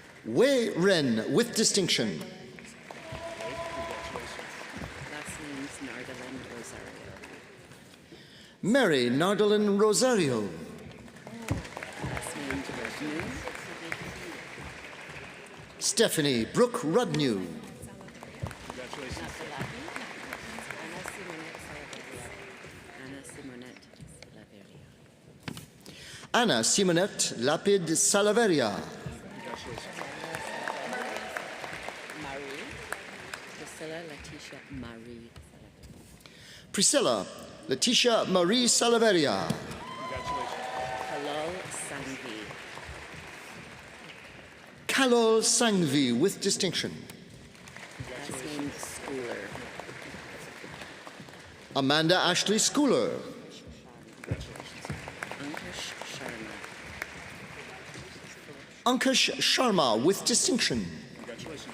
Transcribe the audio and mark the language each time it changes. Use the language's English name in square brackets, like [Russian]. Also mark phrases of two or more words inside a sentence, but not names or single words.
[English] Wei Ren with distinction. Last name's Nardalin Rosario. Mary Nardalin Rosario. Last name's Rudnu. Stephanie Brooke Rudnew. Congratulations. Anna Simonette Salaveria. Anna Simonette Lapid Salaveria. Congratulations. Marie. Priscilla Letitia Marie. Priscilla Letitia Marie Salaveria. Congratulations. Halal Sangvi. Kalol Sangvi with distinction. Last name Schooler. Amanda Ashley Schooler. Ankush Sharma. Ankush Sharma with distinction. Congratulations.